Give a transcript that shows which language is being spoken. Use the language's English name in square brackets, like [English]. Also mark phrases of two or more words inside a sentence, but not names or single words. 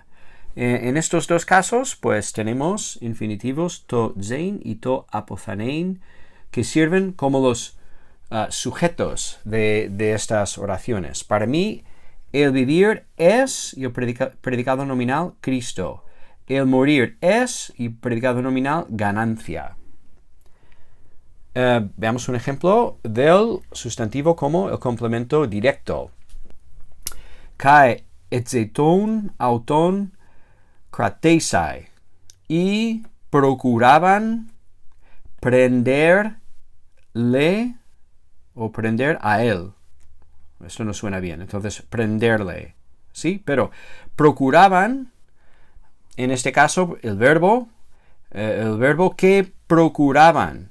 [Spanish] En estos dos casos, pues tenemos infinitivos [Greek] τὸ ζῆν [Spanish] y [Greek] τὸ ἀποθανεῖν [Spanish] que sirven como los sujetos de estas oraciones. Para mí, el vivir es, y el predicado nominal, Cristo. El morir es, y predicado nominal, ganancia. Veamos un ejemplo del sustantivo como el complemento directo. [Greek] Καὶ ἐζήτουν αὐτὸν κρατῆσαι. [Spanish] Y procuraban prenderle o prender a él. Esto no suena bien. Entonces, prenderle. ¿Sí? Pero procuraban, en este caso, el verbo que procuraban.